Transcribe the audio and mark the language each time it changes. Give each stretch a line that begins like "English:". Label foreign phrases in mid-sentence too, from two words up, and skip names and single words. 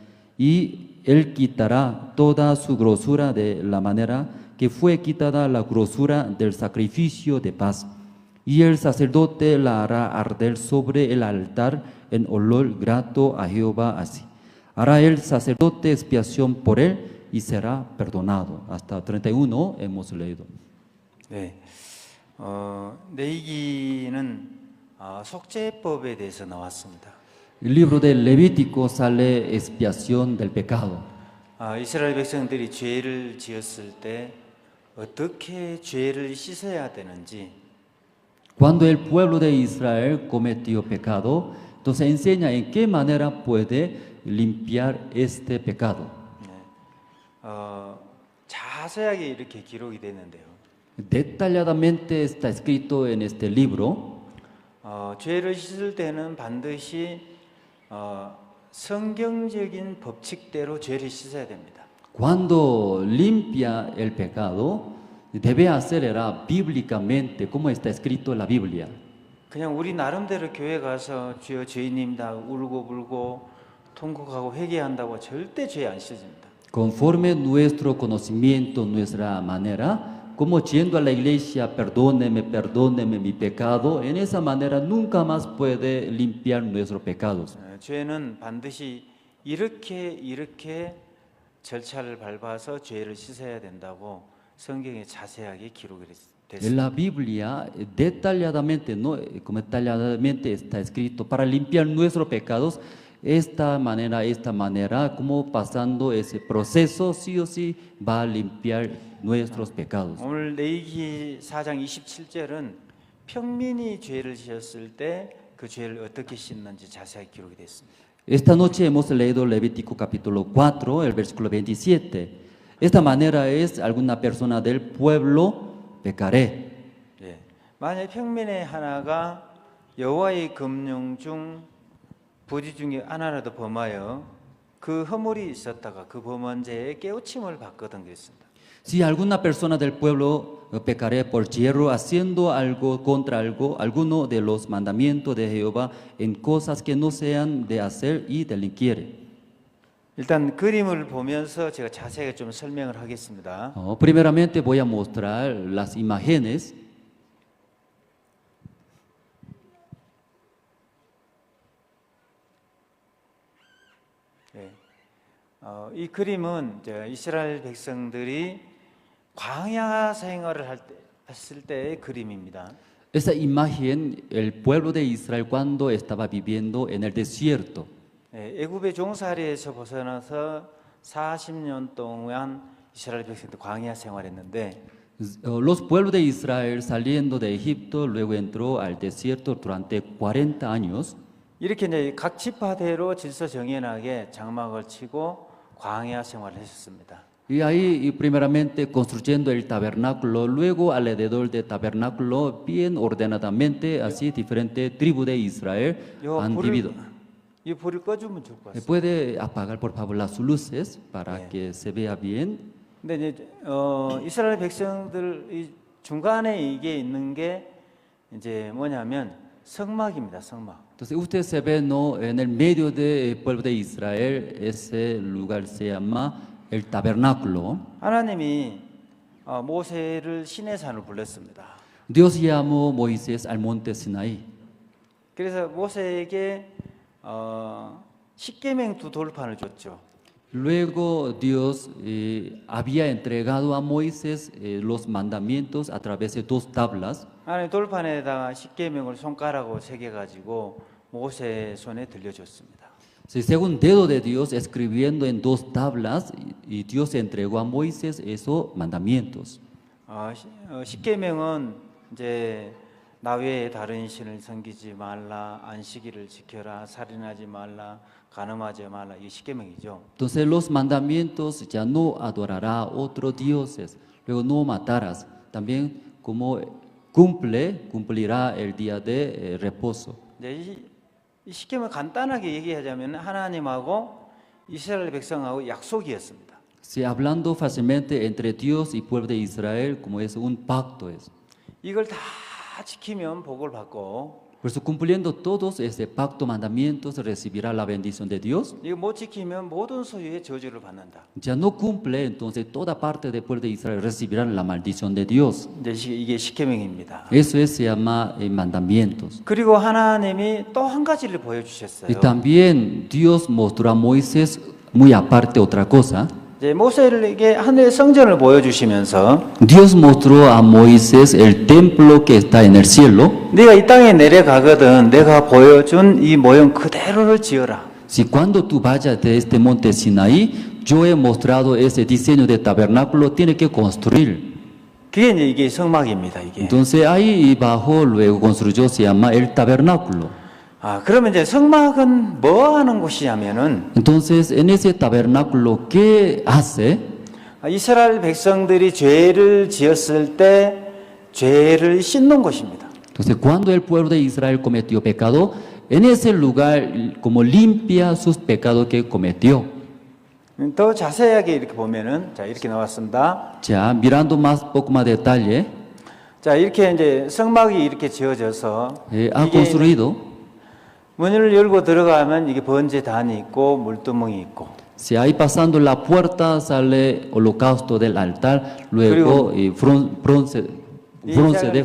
Spanish: Y él quitará toda su grosura de la manera que fue quitada la grosura del sacrificio de paz. Y el sacerdote la hará arder sobre el altar en olor grato a Jehová así. Hará el sacerdote expiación por él y será perdonado. Hasta 31 hemos leído.
Korean: 네, 레위기는 속죄법에 대해서 나왔습니다.
Spanish: El libro del Levítico sale expiación del pecado.
Korean: 이스라엘 백성들이 죄를 지었을 때 어떻게 죄를 씻어야 되는지
Spanish: Cuando el pueblo de Israel cometió pecado, entonces enseña en qué manera puede limpiar este pecado.
Korean: 자세하게 이렇게 기록이 되는데요.
Spanish: Detalladamente está escrito en este libro.
Korean: 죄를 씻을 때는 반드시 성경적인 법칙대로 죄를 씻어야 됩니다.
Spanish: Cuando limpia el pecado, debe hacerlo bíblicamente, como está escrito en la Biblia.
Korean: 그냥 우리 나름대로 교회 가서 주여 죄인입니다 울고 불고 통곡하고 회개한다고 절대 죄 안 씻어집니다.
Spanish: Conforme nuestro conocimiento, nuestra manera, como yendo a la iglesia, perdóneme, perdóneme mi pecado, en esa manera nunca más puede limpiar nuestros pecados.
Korean: 죄는 반드시 이렇게 절차를 밟아서 죄를 씻어야 된다고 성경에 자세하게 기록이
Spanish: En
Korean: 됐습니다.
Spanish: la Biblia, detalladamente, ¿no? Como detalladamente está escrito, para limpiar nuestros pecados, esta manera, como pasando ese proceso, sí o sí va a limpiar nuestros pecados.
Korean: 오늘 레위기 4장 27절은 평민이 죄를 지었을 때 그 죄를 어떻게 씻는지 자세하게 기록이 됐습니다.
Spanish: Esta noche hemos leído Levítico capítulo 4, el versículo 27. Esta manera es, alguna persona del pueblo pecaré.
Korean: 예. 만약 평민의 하나가 여호와의 금령 중 부지 중에 하나라도 범하여 그 허물이 있었다가 그 범한 죄에 깨우침을 받거든 그랬습니다.
Spanish: Si alguna persona del pueblo pecaré por hierro haciendo algo contra alguno de los mandamientos de Jehová en cosas que no sean de hacer y delinquiere.
Korean: 일단 그림을 보면서 제가 자세하게 좀 설명을 하겠습니다.
Spanish: Primeramente voy a mostrar las imágenes.
Korean: 예. 이 그림은 이스라엘 백성들이 광야 생활을 했을 때의 그림입니다.
Spanish: Esa imagen, el pueblo de Israel cuando estaba viviendo en el desierto.
Korean: 애굽의 종살이에서 벗어나서 40년 동안 이스라엘 백성들 광야 생활했는데
Spanish: Los pueblos de Israel saliendo de Egipto luego entró al desierto durante 40 años.
Korean: 이렇게 이제 각 지파대로 질서 정연하게 장막을 치고 광야 생활을 했었습니다.
Spanish: Y ahí primeramente construyendo el tabernáculo, luego alrededor del tabernáculo bien ordenadamente, así diferentes tribus de Israel han vivido.
Korean: 이 불을 꺼주면 좋을 것 같습니다.
Spanish: Puede apagar por favor las luces para que se vea bien.
Korean: 근데 이제 이스라엘 백성들 이 중간에 이게 있는 게 이제 뭐냐면 성막입니다. 성막.
Spanish: Entonces usted se ve, ¿no? En el medio del pueblo de Israel, ese lugar se llama el tabernáculo.
Korean: 하나님이 모세를 시내산으로 불렀습니다.
Spanish: Dios llamó a Moisés al monte Sinaí.
Korean: 그래서 모세에게 십계명 두 돌판을 줬죠.
Spanish: Luego Dios había entregado a Moisés los mandamientos a través de dos tablas.
Korean: 하나님 돌판에다가 십계명을 손가락으로 새겨 가지고 모세 손에 들려줬습니다.
Spanish: Según dedo de Dios escribiendo en dos tablas y Dios entregó a Moisés esos mandamientos.
Korean: 십계명은 이제 나 외에 다른 신을 섬기지 말라, 안식일을 지켜라, 살인하지 말라, 간음하지 말라, 이 십계명이죠.
Spanish: Entonces los mandamientos ya no adorará a otros dioses, luego no matarás, también como cumplirá el día de reposo.
Korean: 이 십계명 간단하게 얘기하자면 하나님하고 이스라엘 백성하고 약속이었습니다.
Spanish: Si hablando fácilmente entre Dios y pueblo de Israel, como es un pacto eso.
Korean: 이걸 다 지키면 복을 받고.
Spanish: Por eso cumpliendo todos ese pacto mandamientos recibirá la bendición de Dios.
Korean: 이거 못 지키면 모든 소유의 저주를 받는다.
Spanish: Ya no cumple, entonces toda parte del pueblo de Israel recibirán la maldición de Dios.
Korean: 이제 이게 십계명입니다.
Spanish: Eso se llama mandamientos.
Korean: 그리고 하나님이 또 한 가지를 보여주셨어요.
Spanish: Y también Dios mostró a Moisés muy aparte otra cosa.
Korean: 이제 모세에게 하늘의 성전을 보여주시면서
Spanish: Dios mostró a Moisés el templo que está en el cielo.
Korean: 네가 이 땅에 내려가거든 내가 보여준 이 모형 그대로를 지어라.
Spanish: Si cuando tú vayas de este monte Sinaí, yo he mostrado ese diseño de tabernáculo, tiene que construir.
Korean: 그게 이제 이게 성막입니다. 이게.
Spanish: Entonces ahí bajo luego construyó, se llama el tabernáculo.
Korean: 아 그러면 이제 성막은 뭐 하는 곳이냐면은
Spanish: Entonces en ese tabernáculo, ¿qué hace?
Korean: 이스라엘 백성들이 죄를 지었을 때 죄를 씻는 곳입니다.
Spanish: Entonces cuando el pueblo de Israel cometió pecado, en ese lugar como limpia sus pecados que cometió.
Korean: 더 자세하게 이렇게 보면은 자 이렇게 나왔습니다.
Spanish: Ya mirando más poco más detalle,
Korean: 자 이렇게 이제 성막이 이렇게 지어져서
Spanish: ha
Korean: 이게
Spanish: construido.
Korean: 문을 열고 들어가면 이게 번제단이 있고 물두멍이 있고.
Spanish: Si ahí pasando la puerta sale holocausto del altar, luego bronce de